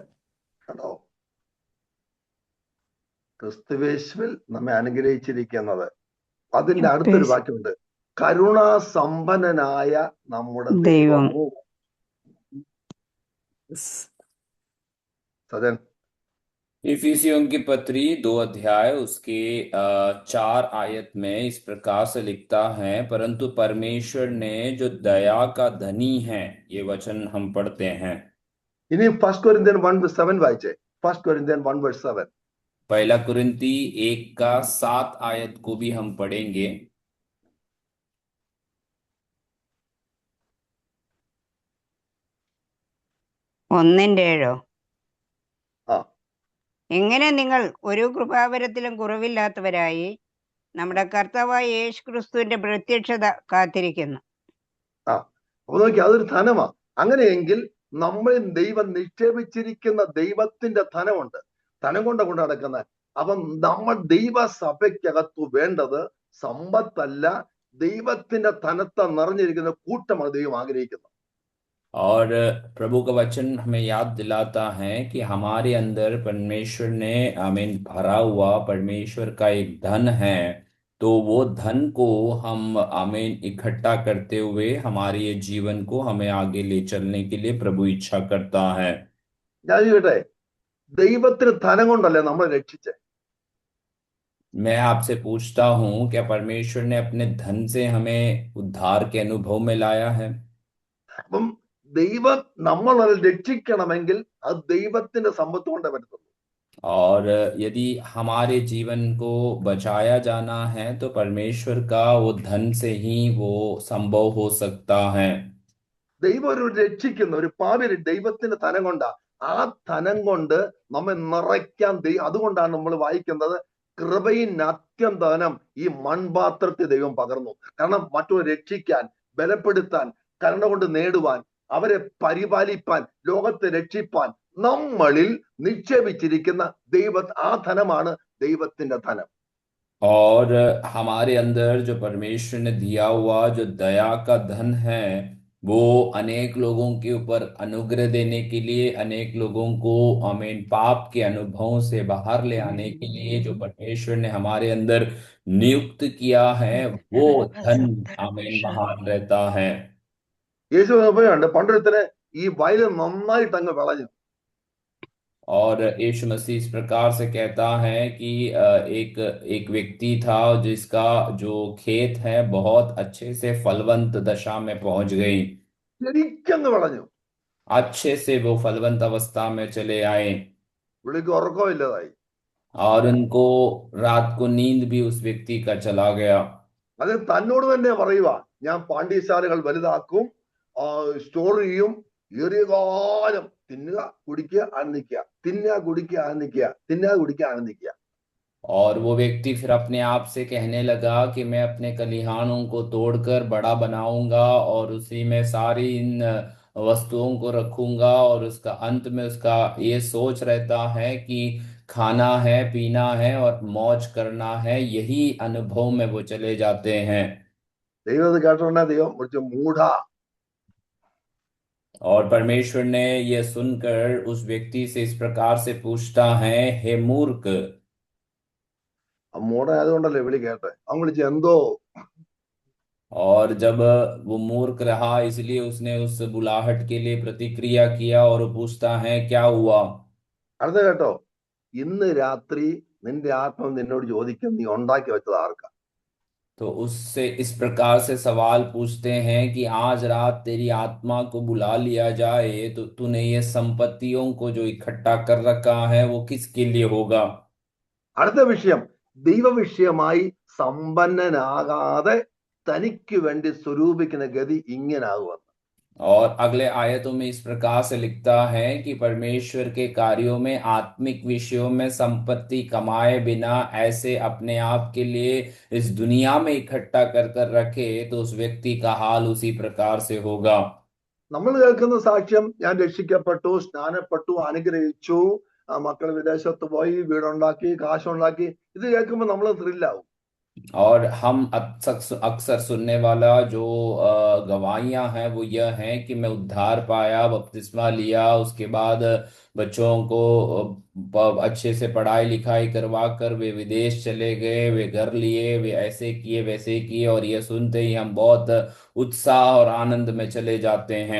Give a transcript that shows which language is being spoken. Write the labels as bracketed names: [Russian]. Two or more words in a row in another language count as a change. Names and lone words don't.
[Malayalam] കേട്ടോ, ക്രിസ്തുവേശുവിൽ നമ്മെ അനുഗ്രഹിച്ചിരിക്കുന്നത്. അതിന്റെ അടുത്തൊരു വാക്യമുണ്ട്, കരുണാസമ്പന്നനായ നമ്മുടെ ദൈവവും. സജൻ, [Hindi] इफिसियों की पत्री 2 अध्याय उसके 4 आयत में इस प्रकार से लिखता है, परंतु परमेश्वर ने जो दया का धनी है, ये वचन हम पढ़ते हैं। [Malayalam] ഇനി 1 Corinthians 1:7 വായിച്ചേ. 1 Corinthians 1:7. [Hindi] पहला कुरिन्ती 1 का 7 आयत को भी हम पढ़ेंगे। [Malayalam] ഒന്നിന്റെ ഏഴോ? ആ, എങ്ങനെ നിങ്ങൾ ഒരു കൃപാവരത്തിലും കുറവില്ലാത്തവരായി നമ്മുടെ കർത്താവായ യേശു ക്രിസ്തുവിന്റെ പ്രത്യക്ഷത കാത്തിരിക്കുന്നു. അപ്പൊ നോക്കി, അതൊരു ധനമാ. അങ്ങനെയെങ്കിൽ നമ്മൾ ദൈവം നിക്ഷേപിച്ചിരിക്കുന്ന ദൈവത്തിന്റെ ധനമുണ്ട്, ധനം കൊണ്ട് നടക്കുന്നത്. അപ്പം നമ്മൾ ദൈവസഭയ്ക്കകത്തു വേണ്ടത് സമ്പത്തല്ല, ദൈവത്തിന്റെ ധനത്തെ നിറഞ്ഞിരിക്കുന്ന കൂട്ടമാണ് ദൈവം ആഗ്രഹിക്കുന്നത്. [Hindi] और प्रभु का वचन हमें याद दिलाता है कि हमारे अंदर परमेश्वर ने आमीन भरा हुआ परमेश्वर का एक धन है, तो वो धन को हम आमीन इकट्ठा करते हुए हमारे ये जीवन को हमें आगे ले चलने के लिए प्रभु इच्छा करता है। [Malayalam] ഞാൻ ചോദിക്കട്ടെ, ദൈവത്തിന് ധനം കൊണ്ടല്ലേ നമ്മളെ രക്ഷിച്ചേ? [Hindi] मैं आपसे पूछता हूँ, क्या परमेश्वर ने अपने धन से हमें उद्धार के अनुभव में लाया है? [Malayalam] അപ്പം ദൈവം നമ്മളെ രക്ഷിക്കണമെങ്കിൽ അത് ദൈവത്തിന്റെ സമ്പത്ത് കൊണ്ടേ പറ്റത്തുള്ളൂ. [Hindi] और यदि हमारे जीवन को बचाया जाना है तो परमेश्वर का वो धन से ही वो संभव हो सकता है। [Malayalam] ദൈവം ഒരു രക്ഷിക്കുന്ന ഒരു പാപി ദൈവത്തിന്റെ ധനം കൊണ്ടാ. ആ ധനം കൊണ്ട് നമ്മെ നിറയ്ക്കാൻ അതുകൊണ്ടാണ് നമ്മൾ വായിക്കുന്നത്, കൃപയിൻ അത്യന്തനം ഈ മൺപാത്രത്തെ ദൈവം പകർന്നു. കാരണം മറ്റൊരു രക്ഷിക്കാൻ, ബലപ്പെടുത്താൻ, കരുണ കൊണ്ട് നേടുവാൻ, അവരെ പരിപാലിപ്പാൻ, ലോകത്തെ രക്ഷിപ്പാൻ നമ്മളിൽ നിക്ഷേപിച്ചിരിക്കുന്ന ആ ധനമാണ് ദൈവത്തിന്റെ ധനം. [Hindi] और हमारे अंदर जो परमेश्वर ने दिया हुआ जो दया का धन है, वो अनेक लोगों के ऊपर अनुग्रह देने के लिए, अनेक लोगों को आमीन पाप के अनुभवों से बाहर ले आने के लिए जो परमेश्वर ने हमारे अंदर नियुक्त किया है, वो धन आमीन महान रहता है। [Malayalam] യേശു ഉണ്ട്, പണ്ടൊരുത്തനെ ഈ വയല് നന്നായിട്ട് അങ്ങ് വിളഞ്ഞു. [Hindi] और यीशु मसीह इस प्रकार से कहता है कि एक व्यक्ति था जिसका जो खेत है बहुत अच्छे से फलवंत दशा में पहुंच गई, [Malayalam] ശരിക്കങ്ങ് വിളഞ്ഞു. [Hindi] अच्छे से वो फलवंत अवस्था में चले आए [Malayalam] പുള്ളിക്ക് ഉറക്കമില്ലാതായി. [Hindi] और उनको रात को नींद भी उस व्यक्ति का चला गया। [Malayalam] അത് തന്നോട് തന്നെ പറയുക, ഞാൻ പാണ്ഡ്യശാലകൾ വലുതാക്കും, സ്റ്റോർ ചെയ്യും, ഏറിയ കാലം തിന്നുക കുടിക്കുക ആനന്ദിക്കുക, തിന്നുക കുടിക്കുക ആനന്ദിക്കുക, തിന്നുക കുടിക്കുക ആനന്ദിക്കുക. [Hindi] और वो व्यक्ति फिर अपने आप से कहने लगा कि मैं अपने खलिहानों को तोड़कर बड़ा बनाऊंगा और उसी में सारी इन वस्तुओं को रखूंगा, और उसका अंत में उसका ये सोच रहता है कि खाना है, पीना है और मौज करना है, यही अनुभव में वो चले जाते हैं। [Malayalam] ദൈവം ഇത് കേട്ടോണ്ടാ ദൈവം കുറച്ച് മൂഢ. [Hindi] और परमेश्वर ने ये सुनकर उस व्यक्ति से इस प्रकार से पूछता है, हे मूर्ख। [Malayalam] മൂഢ ആയതുകൊണ്ടല്ലേ വിളി കേട്ടെ. അവൻ വിളിച്ച് എന്തോ. [Hindi] और जब वो मूर्ख रहा इसलिए उसने उस बुलाहट के लिए प्रतिक्रिया किया और वो पूछता है, क्या हुआ? [Malayalam] അടുത്ത കേട്ടോ, ഇന്ന് രാത്രി നിന്റെ ആത്മാവ് നിന്നോട് ചോദിക്കും, നീ ഉണ്ടാക്കി വെച്ചത് ആർക്കാ? [Hindi] तो उससे इस प्रकार से सवाल पूछते हैं कि आज रात तेरी आत्मा को बुला लिया जाए तो तूने ये संपत्तियों को जो इकट्ठा कर रखा है वो किसके लिए होगा? [Malayalam] അടുത്ത വിഷയം, ദൈവവിഷയമായി സമ്പന്നനാകാതെ തനിക്ക് വേണ്ടി സ്വരൂപിക്കുന്ന ഗതി ഇങ്ങനാകുമെന്ന്. [Hindi] और अगले आयतों में इस प्रकार से लिखता है कि परमेश्वर के कार्यों में, आत्मिक विषयों में संपत्ति कमाए बिना ऐसे अपने आप के लिए इस दुनिया में इकट्ठा कर कर रखे तो उस व्यक्ति का हाल उसी प्रकार से होगा। [Malayalam] നമ്മൾ കേൾക്കുന്ന സാക്ഷ്യം, ഞാൻ രക്ഷിക്കപ്പെട്ടു, സ്നാനപ്പെട്ടു, അനുഗ്രഹിച്ചു, മക്കൾ വിദേശത്ത് പോയി, വീടുണ്ടാക്കി, കാശുണ്ടാക്കി, ഇത് കേൾക്കുമ്പോൾ നമ്മൾ ത്രില്ലാവും. [Hindi] और हम अक्सर अक्सर सुनने वाला जो गवाहियां हैं वो यह हैं कि मैं उद्धार पाया, बपतिस्मा लिया, उसके बाद बच्चों को अच्छे से पढ़ाई लिखाई करवा कर वे विदेश चले गए, वे घर लिए, वे ऐसे किए वैसे किए, और यह सुनते ही हम बहुत उत्साह और आनंद में चले जाते हैं।